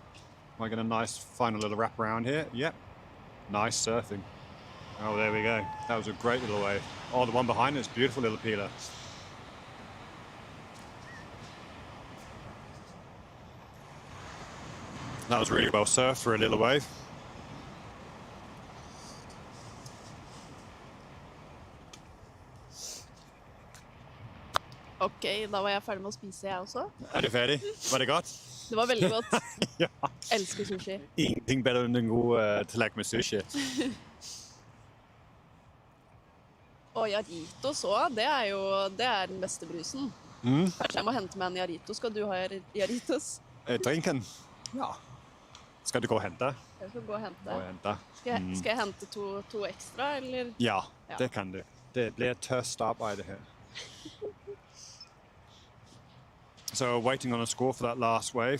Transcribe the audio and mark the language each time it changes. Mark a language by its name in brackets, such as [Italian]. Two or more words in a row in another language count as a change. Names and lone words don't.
[English] Am I getting a nice final little wrap around here? Yep. Nice surfing. Oh, there we go. That was a great little wave. Oh, the one behind it is beautiful little peeler. That was really well surfed for a little wave. [Norwegian] Ok, da var jeg ferdig med å spise jeg også. Er du ferdig? Var det godt? Det var veldig godt. Ja. Elsker sushi. Ingenting bedre enn en god tallerken med sushi. Og Jarritos også, det er den beste brusen. Kanskje jeg må hente meg en Jarrito. Skal du ha Jarritos? Drinken? Ja. Skal du gå og hente? Jeg skal gå og hente. Skal jeg hente to ekstra, eller? Ja, det kan du. Det blir tørst arbeid her. [English] So waiting on a score for that last wave.